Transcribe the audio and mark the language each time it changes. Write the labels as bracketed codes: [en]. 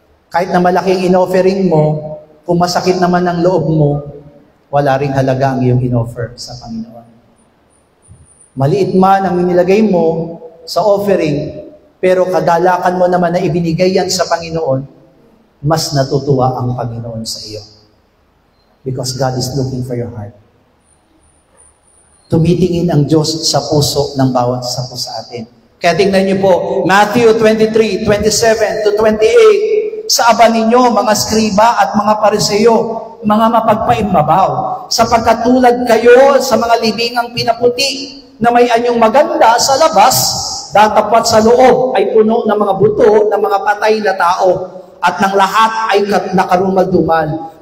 [tl] Kahit na malaking in-offering mo, kung masakit naman ang loob mo, wala ring halaga ang iyong in-offer sa Panginoon. Maliit man ang inilagay mo sa offering, pero kadalakan mo naman na ibinigay yan sa Panginoon, mas natutuwa ang Panginoon sa iyo. [en] Because God is looking for your heart. [tl] Tumitingin ang Diyos sa puso ng bawat isa po sa atin. Kaya tingnan niyo po, Matthew 23:27 to 28, sa aba ninyo, mga skriba at mga pariseyo, mga mapagpaimbabaw, sapagkat tulad kayo sa mga libingang pinaputi, na may anyong maganda sa labas, datapwat sa loob ay puno ng mga buto ng mga patay na tao, at ng lahat ay nakarumal-dumal.